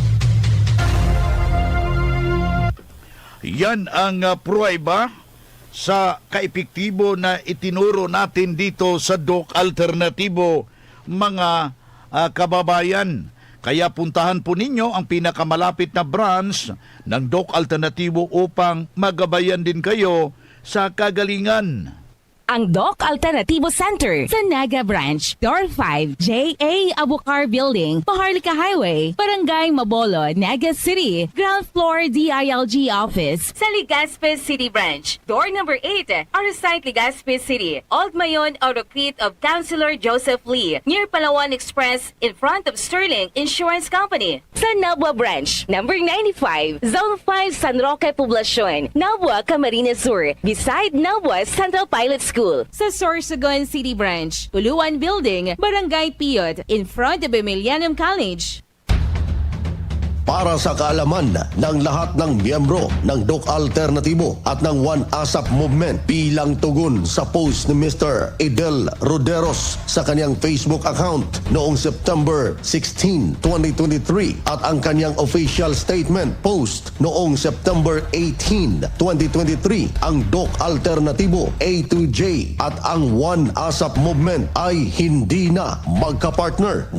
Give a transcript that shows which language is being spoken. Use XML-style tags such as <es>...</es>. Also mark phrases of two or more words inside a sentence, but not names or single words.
<tl>Yan ang pruweba sa kaepektibo na itinuro natin dito sa Doc Alternativo, mga kababayan. Kaya puntahan po ninyo ang pinakamalapit na branch ng Doc Alternativo upang magabayan din kayo sa kagalingan. Ang Doc Alternativo Center sa Naga Branch, Door 5, J.A. Abucar Building, Paharlika Highway, Barangay Mabolo, Naga City.</tl> <en>Ground floor DILG Office sa Legazpi City Branch, Door number 8, Arsite Legazpi City, Old Mayon Autocrete of Councilor Joseph Lee, near Palawan Express, in front of Sterling Insurance Company.</en> <tl>Sa Nabwa Branch, number 95, Zone 5, San Roque Poblacion, Nabwa, Camarines Sur, beside Nabwa Central Pilot School. Sa Sorsogon City Branch, Puluan Building, Barangay Piyot,</tl> <en>in front of Emilianum College.</en> <tl>Para sa kaalaman ng lahat ng miyembro ng Doc Alternativo at ng One ASAP Movement bilang tugon sa post ni Mr. Idel Roderos sa kanyang Facebook account noong September 16, 2023 at ang kanyang</tl> <en>official statement post</en> <tl>noong September 18, 2023, ang Doc Alternativo A to J at ang One ASAP Movement ay hindi na magkapartner.</tl>